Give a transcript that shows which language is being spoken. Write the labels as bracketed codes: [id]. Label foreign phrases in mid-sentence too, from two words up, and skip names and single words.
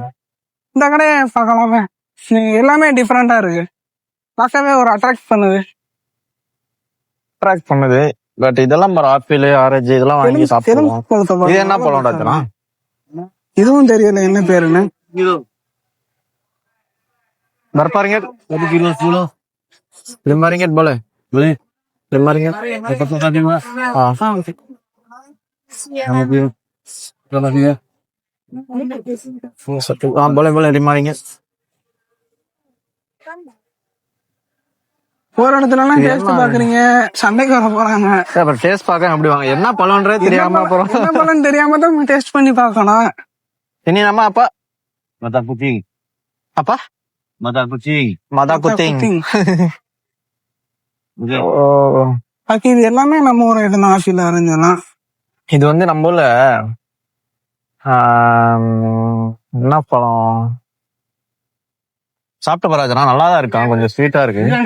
[ta] இந்த கடையை பார்க்கலாமே, எல்லாமே டிஃப்ரெண்டா இருக்கு, பார்க்கவே ஒரு அட்ராக்ட் பண்ணுது. பட் இதெல்லாம் [en] apple orange [ta] இதெல்லாம் வாங்கி சாப்பிடுவோம். இது என்ன பழம்? இதுவும் தெரியல என்ன பேருன்னு. [ms] Berparingat 1 kilo 10. 5 ringgit boleh? Boleh. 5 ringgit. Dapat tadi Mas. Berapa dia? Boleh 5 ringgit. [ta] போற இடத்துலலாம் டேஸ்ட் பாக்குறீங்க, சண்டைக்கு வர போறாங்க. டேஸ்ட் பார்க்க அப்படி வாங்க, என்ன பழம்ன்றது தெரியாம போறோம். என்ன பழம் தெரியாம தான் டேஸ்ட் பண்ணி பார்க்கணும். இனி நம்ம அப்பா [ms] mata kucing. apa? Mata kucing. Mata kucing. [ta] இது எல்லாமே நம்ம ஊர் இதுதான், [en] apple orange. [ta] இது வந்து நம்ம ஊர்ல என்ன பழம் சாப்பிட்ட பராஜனா நல்லாதான் இருக்கான், கொஞ்சம் ஸ்வீட்டா இருக்கு.